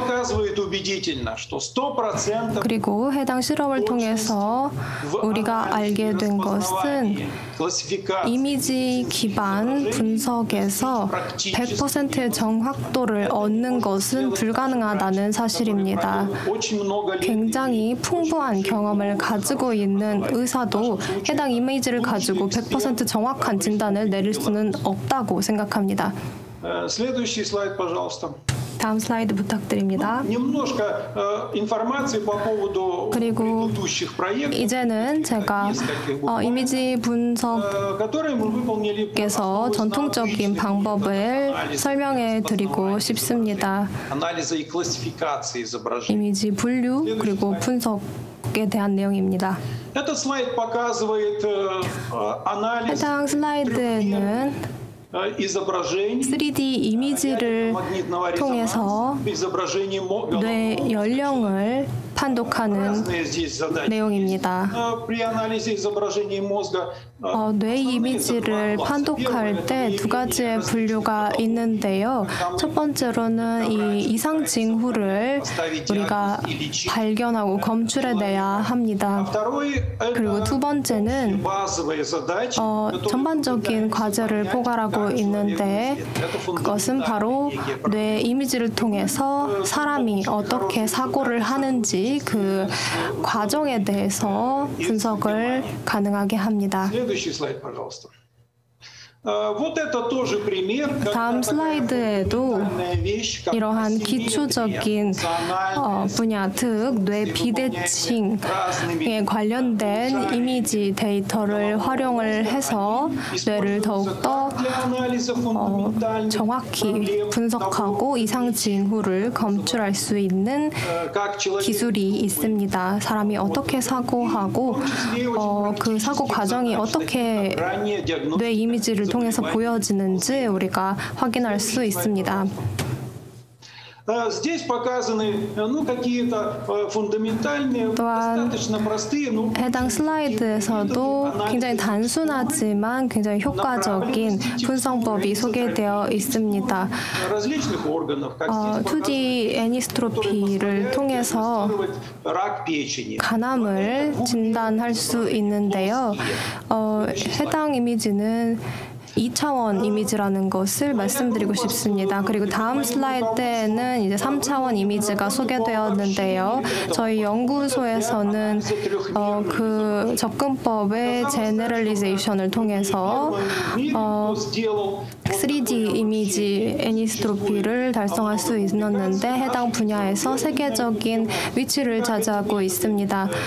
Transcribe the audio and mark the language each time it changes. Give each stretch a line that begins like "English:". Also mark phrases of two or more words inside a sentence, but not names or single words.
Korean: 그리고 해당 실험을 통해서 우리가 알게 된 것은 이미지 기반 분석에서 100%의 정확도를 얻는 것은 불가능하다는 사실입니다. 굉장히 풍부한 경험을 가지고 있는 의사도 해당 이미지를 가지고 100% 정확한 진단을 내릴 수는 없다고 생각합니다.
Russian: Следующий слайд, пожалуйста.
Korean: 다음 슬라이드 부탁드립니다.
Russian: Немножко информации по поводу
Korean: 그리고
Russian: предыдущих проектов,
Korean: 이제는 제가 이미지 분석에서
Russian: которые мы выполнили
Korean: 전통적인 방법을 설명해 드리고 싶습니다.
Russian: анализа и классификации изображений.
Korean: 이미지 분류 그리고 분석에 대한 내용입니다.
Russian: Этот слайд показывает анализ
Korean: 해당 슬라이드에는
Russian: изображений
Korean: 3D 이미지를
Russian: магнитного
Korean: 통해서
Russian: изображений
Korean: 뇌 연령을 판독하는
Russian: разные здесь задачи.
Korean: 내용입니다.
Russian: При анализе изображений мозга
Korean: 뇌 이미지를 판독할 때 두 가지의 분류가 있는데요. 첫 번째로는 이 이상 징후를 우리가 발견하고 검출해내야 합니다. 그리고 두 번째는
Russian: базовые задачи,
Korean: 전반적인 과제를 포괄하고 있는데 그것은 바로 뇌 이미지를 통해서 사람이 어떻게 사고를 하는지 그 과정에 대해서 분석을 가능하게 합니다.
Russian: Следующий слайд, пожалуйста. Вот это тоже пример,
Korean: 다음 슬라이드에도 이러한 기초적인 분야, 즉 뇌 비대칭에 관련된 이미지 데이터를 활용을 해서 뇌를 더욱더 정확히 분석하고 이상 징후를 검출할 수 있는 기술이 있습니다. 사람이 어떻게 사고하고 그 사고 과정이 어떻게 뇌 이미지를 통해서 보여지는지 우리가 확인할 수 있습니다.
Russian: Здесь показаны какие-то фундаментальные, достаточно простые,
Korean: 해당 슬라이드에서도 굉장히 단순하지만 굉장히 효과적인 분석법이 소개되어 있습니다.
Russian: различных органов, как
Korean: 2D 애니스트로피를 통해서
Russian: рак печени.
Korean: 간암을 진단할 수 있는데요. 해당 이미지는 2차원 이미지라는 것을 말씀드리고 싶습니다. 그리고 다음 슬라이드에는 이제 3차원 이미지가 소개되었는데요. 저희 연구소에서는 그 접근법의 제너럴리제이션을 통해서 3D 이미지 애니스트로피를 달성할 수 있었는데 해당 분야에서 세계적인 위치를 차지하고 있습니다.